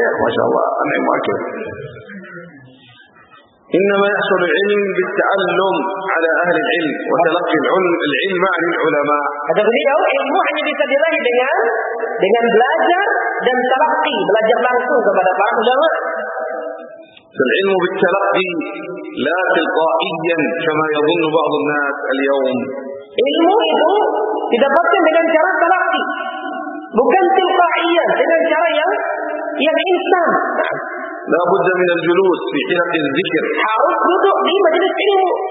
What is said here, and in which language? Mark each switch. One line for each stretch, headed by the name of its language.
Arabic: الشيخ ما شاء الله أنعم أكبر. إنما يحصل العلم بالتعلم على أهل العلم وتلقي العلم عن العلماء. هذا بليه العلم
Indonesian: hanya bisa diraih dengan belajar dan تلقي belajar langsung kepada para ulama.
Arabic: فالعلم بالتلقي لا تلقائيا كما يظن بعض الناس اليوم.
Indonesian: العلم itu didapatkan dengan cara تلقي bukan تلقائيا dengan cara yang instan.
Arabic: لا بد من الجلوس في حلق الذكر. حاول
Indonesian: duduk di majlis ilmu.